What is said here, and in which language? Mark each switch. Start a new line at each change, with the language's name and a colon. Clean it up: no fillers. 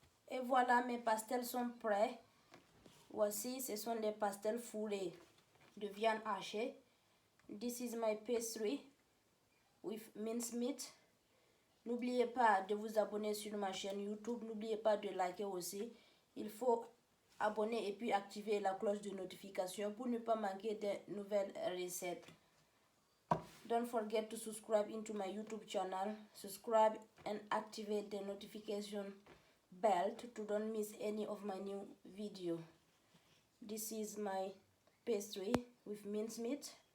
French: Et voilà, mes pastels sont prêts. Voici, ce sont des pastels fourrés de viande hachée.
English: This is my pastry with minced meat.
French: N'oubliez pas de vous abonner sur ma chaîne YouTube. N'oubliez pas de liker aussi. Il faut abonner et puis activer la cloche de notification pour ne pas manquer de nouvelles recettes.
English: Don't forget to subscribe into my YouTube channel. Subscribe and activate the notification bell to don't miss any of my new video. This is my pastry with minced meat.